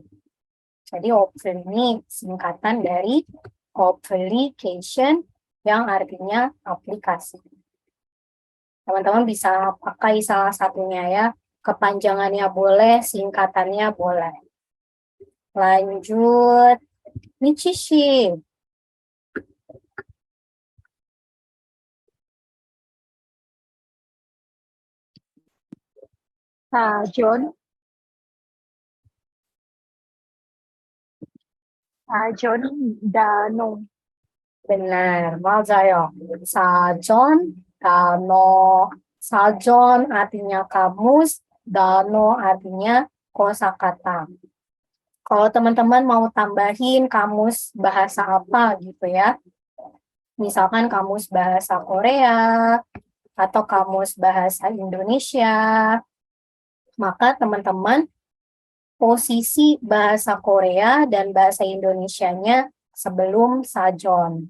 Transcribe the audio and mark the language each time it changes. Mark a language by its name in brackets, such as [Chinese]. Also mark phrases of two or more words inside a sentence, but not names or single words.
[Indonesian] Jadi OPL ini singkatan dari application yang artinya aplikasi. Teman-teman bisa pakai salah satunya ya. Kepanjangannya boleh, singkatannya boleh. Lanjut, Michishi. [Korean] 사전, 사전, 단어, Benar, 맞아요. 사전, 단어. [Indonesian] Sajon artinya kamus, dano artinya kosakata. Kalau teman-teman mau tambahin kamus bahasa apa gitu ya, misalkan kamus bahasa Korea atau kamus bahasa Indonesia, maka teman-teman posisi bahasa Korea dan bahasa Indonesianya sebelum sajon.